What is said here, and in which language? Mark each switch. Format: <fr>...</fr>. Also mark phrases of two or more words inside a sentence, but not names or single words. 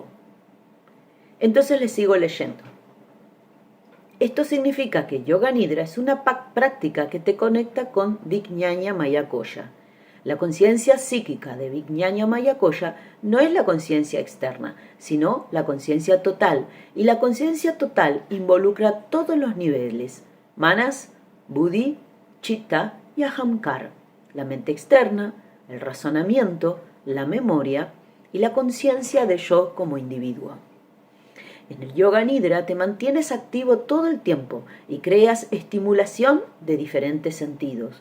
<es>Entonces les sigo leyendo. Esto significa que Yoga Nidra es una práctica que te conecta con Vijnana Maya Koya. La conciencia psíquica de Vijnana Maya Koya no es la conciencia externa, sino la conciencia total. Y la conciencia total involucra todos los niveles:</es> <sa>manas, buddhi, chitta y ahamkar.</sa> <es>La mente externa, el razonamiento, la memoria y la conciencia de yo como individuo. En el Yoga Nidra te mantienes activo todo el tiempo y creas estimulación de diferentes sentidos.</es>